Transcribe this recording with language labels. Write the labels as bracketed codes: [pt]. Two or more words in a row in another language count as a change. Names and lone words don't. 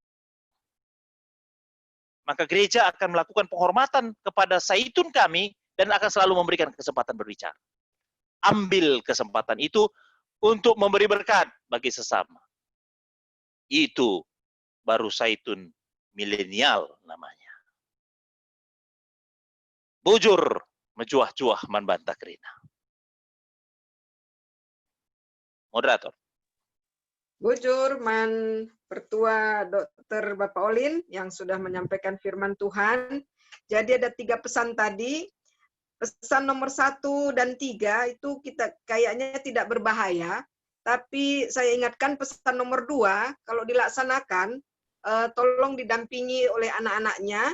[id] Maka gereja akan melakukan penghormatan kepada Zaitun kami dan akan selalu memberikan kesempatan berbicara. Ambil kesempatan itu untuk memberi berkat bagi sesama. Itu baru Zaitun milenial namanya. [btx] Bujur menjuah-juah manbanta kerina. [id] Moderator. [btx] Bujur man Pertua Dr. [id] Bapak Olin yang sudah menyampaikan firman Tuhan. Jadi ada 3 pesan tadi. Pesan nomor 1 dan 3 itu kita kayaknya tidak berbahaya. Tapi saya ingatkan pesan nomor 2, kalau dilaksanakan, tolong didampingi oleh anak-anaknya.